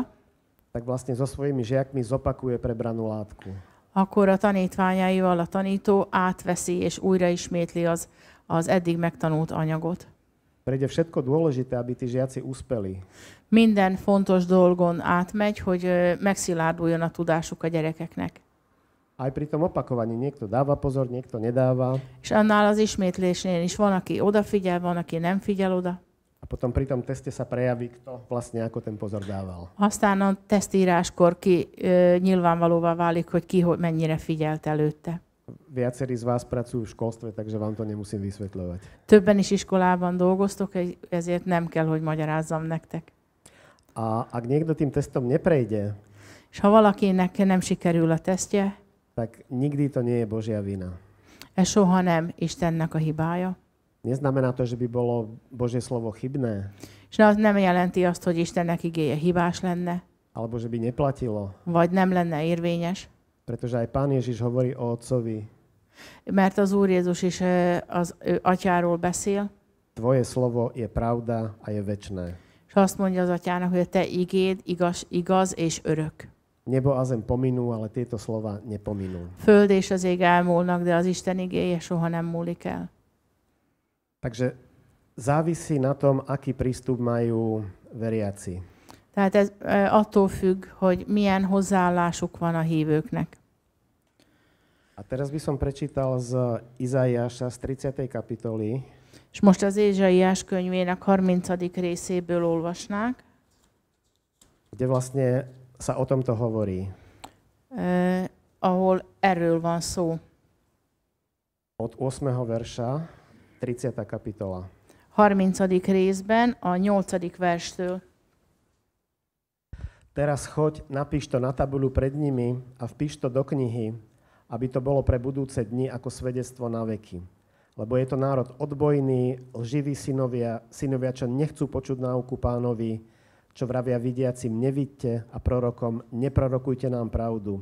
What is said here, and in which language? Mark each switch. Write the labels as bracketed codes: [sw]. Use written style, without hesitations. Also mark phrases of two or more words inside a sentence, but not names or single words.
[sk] tak vlastne so svojimi žiakmi zopakuje prebranú látku. [hu] akkor a tanítványaival a tanító átveszi és újra ismétli az eddig megtanult anyagot. [sk] Prejde všetko dôležité, aby tí žiaci uspeli. [hu] Minden fontos dolgon átmegy, hogy megszilárduljon a tudásuk a gyerekeknek. [sk] Aj pri tom opakovaní niekto dáva pozor, niekto nedáva. [hu] És annál az ismétlésnél is van, aki odafigyel, van, aki nem figyel oda. [sk] A potom pri tom teste sa prejaví, kto vlastne ako ten pozor dával. [hu] Aztán a tesztíráskor nyilvánvalóvá válik, hogy ki mennyire figyelt előtte. [sk] Viacerí z vás pracujú v školstve, takže vám to nemusím vysvetľovať. [hu] Többen is iskolában dolgoztok, ezért nem kell, hogy magyarázzam nektek. [sk] A ak niekto tým testom neprejde, [hu] És ha valakinek nem sikerül a tesztje, [sk] tak nikdy to nie je Božia vina. [hu] ez soha nem Istennek a hibája. [sk] Neznamená to, že by bolo Božie slovo chybné, [hu] És az nem jelenti azt, hogy Istennek igéje hibás lenne, [sk] alebo že by neplatilo. [hu] vagy nem lenne érvényes. [sk] Pretože aj Pán Ježiš hovorí o Otcovi. [hu] Mert az Úr Jézus is az ő atyáról beszél, [sk] Tvoje slovo je pravda a je večné. [hu] és azt mondja az atyának, hogy a te igéd igaz és örök. [sk] Nebo a zem pominú, ale tieto slova nepominú. [hu] Föld és az ég elmúlnak, de az Isten igéje soha nem múlik el. [sk] Takže závisí na tom, aký prístup majú veriaci. [hu] Tehát ez attól függ, hogy milyen hozzáállásuk van a hívőknek. [sk] A teraz by som prečítal z Izaiáša z 30. kapitoly. [hu] És most az Ézsaiás könyvének 30. részéből olvasnák, [sk] kde vlastne sa o tomto hovorí. [hu] Ahol erről van szó. [sk] Od 8. verša, 30. kapitola. [hu] 30. részben a 8. verstől. [sk] Teraz choď, napíš to na tabuľu pred nimi a vpíš to do knihy, aby to bolo pre budúce dni ako svedectvo na veky. Lebo je to národ odbojný, lživí synovia, čo nechcú počuť náuku Pánovi, čo vravia vidiacim, nevidte, a prorokom, neprorokujte nám pravdu.